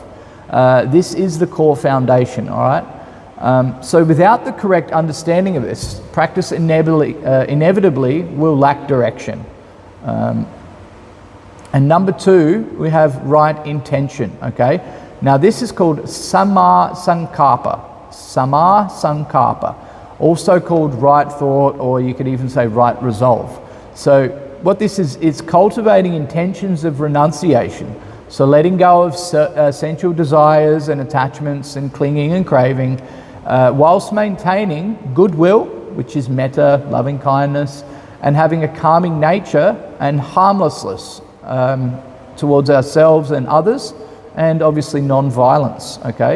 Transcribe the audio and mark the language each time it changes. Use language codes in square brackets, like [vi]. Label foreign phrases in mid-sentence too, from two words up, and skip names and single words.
[en] This is the core foundation, all right? So without the correct understanding of this, practice inevitably will lack direction. And number 2, we have right intention, okay? Now this is called [pi] samma sankappa. Samma sankappa, [en] also called right thought, or you could even say right resolve. So what this is cultivating intentions of renunciation. So letting go of sensual desires and attachments and clinging and craving, whilst maintaining goodwill, which is metta, loving kindness, and having a calming nature and harmlessness towards ourselves and others, and obviously non-violence, okay?